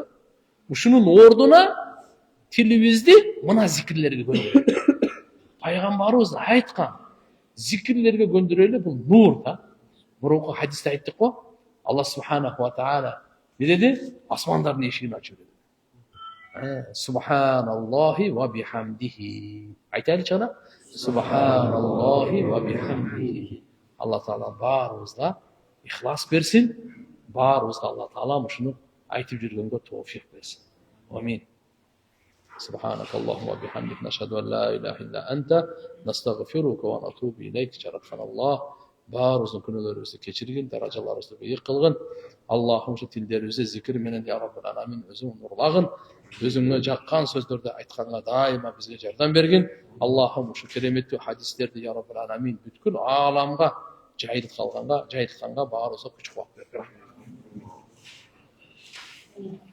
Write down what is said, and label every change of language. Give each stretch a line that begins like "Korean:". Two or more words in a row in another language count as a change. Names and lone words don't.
Kyrgyz: Ушунун ордуна тилибизди мына зикирлерге көндүрөйлү. Пайгамбарыбыз айткан зикирлерге көндүрөйлү, бул нур да. Мурунку хадисте айттык го. Алла
Arabic: سبحانه وتعالى
Kyrgyz: не деди? Асмандардын эшигин ачып деди.
Arabic: سبحان الله وبحمده.
Kyrgyz: Айтайлычы ана?
Arabic: سبحان الله وبحمده.
Kyrgyz: Алла таала баарыбызга ихлас берсин. Баарыбызга Алла таала ушуну айтып жүргөнгө тоофик берсин. Амин.
Arabic: سبحانك اللهم وبحمدك نشهد أن لا إله إلا أنت نستغفرك ونتوب إليك.
Kyrgyz: Жараткан Аллах баарыбыздын күнөөлөрүбүздү кечиргин, даражаларыбызды бийик кылгын. Аллахым ушу тилдерибизди зикир менен
Arabic: يا رب العالمين
Kyrgyz: өзүң нурлагын. Өзүңө жаккан сөздөрдү айтканга дайыма бизге жардам бергин. Аллахым ушу кереметтүү хадистерди
Arabic: يا رب العالمين
Kyrgyz: бүткүл ааламга жайылтканга баарыбызга күч кубат бергин.